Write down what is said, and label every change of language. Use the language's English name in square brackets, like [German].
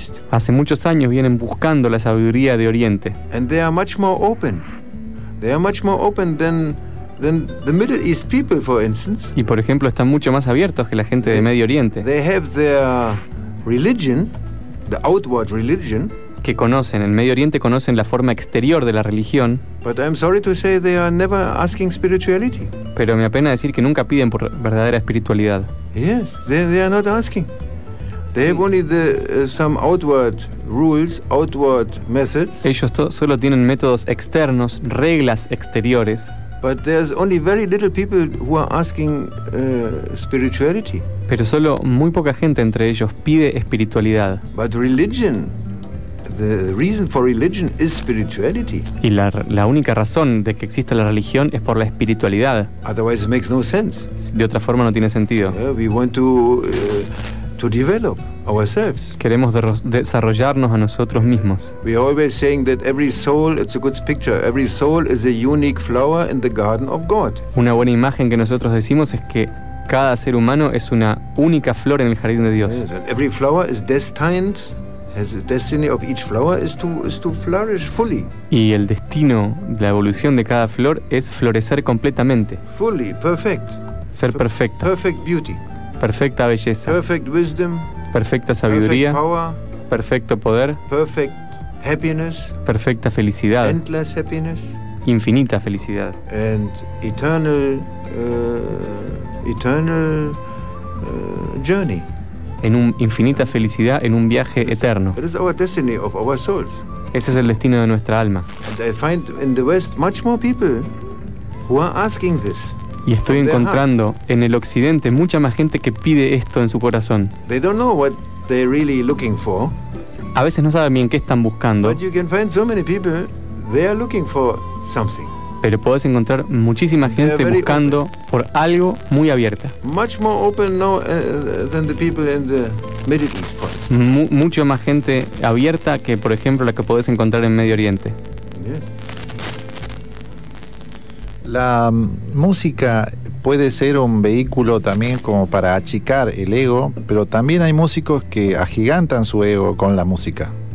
[Spanish] Hace muchos años vienen buscando la sabiduría de Oriente. [English] And they are much more open. They are much more open than the Middle East people, for instance. [Spanish] Y por ejemplo, están mucho más abiertos que la gente de Medio Oriente. [English] They have their religion, the outward religion. [Spanish] Que conocen, en Medio Oriente conocen la forma exterior de la religión. [English] But I'm sorry to say they are never asking spirituality. [Spanish] Pero me apena decir que nunca piden por verdadera espiritualidad. [English] Yes, they are not asking. [Spanish] Sí. [English] They have only the some outward rules, outward methods. [Spanish] Ellos solo tienen métodos externos, reglas exteriores. [English] But there's only very little people who are asking spirituality. [Spanish] Pero solo muy poca gente entre ellos pide espiritualidad. [English] But religion, the reason for religion is spirituality. [Spanish] Y la única razón de que exista la religión es por la espiritualidad. [English] Otherwise it makes no sense. [Spanish] De otra forma no tiene sentido. [English] We want to develop ourselves. [Spanish] Queremos desarrollarnos a nosotros mismos. [English] We are always saying that every soul, it's a good picture, every soul is a unique flower in the garden of God. [Spanish] Una buena imagen que nosotros decimos es que cada ser humano es una única flor en el jardín de Dios. [English] Yes, every flower is destined. The destiny of each flower is to flourish fully. [Spanish] Y el destino, la evolución de cada flor es florecer completamente. [English] Fully, perfect. [Spanish] Ser perfecta. [English] Perfect beauty. [Spanish] Perfecta belleza. [English] Perfect wisdom. [Spanish] Perfecta sabiduría. [English] Perfect power. [Spanish] Perfecto poder. [English] Perfect happiness. [Spanish] Perfecta felicidad. [English] Endless happiness. [Spanish] Infinita felicidad. [English] And eternal journey. [Spanish] En un infinita felicidad, en un viaje eterno. [English] It is our destiny of our souls. [Spanish] Ese es el destino de nuestra alma. [English] And I find in the West much more people who are asking this. [Spanish] Y estoy encontrando en el occidente mucha más gente que pide esto en su corazón. [English] They don't know what they're really looking for. [Spanish] A veces no saben bien qué están buscando. [English] But you can find so many people, they are looking for something. [Spanish] Pero podés encontrar muchísima gente buscando por algo muy abierta. [English] Much more open now than the people in the Middle East. [Spanish] Mucho más gente abierta que, por ejemplo, la que podés encontrar en Medio Oriente. [English] Yes. [Spanish] La música puede ser un vehículo también como para achicar el ego, pero también hay músicos que agigantan su ego con la música.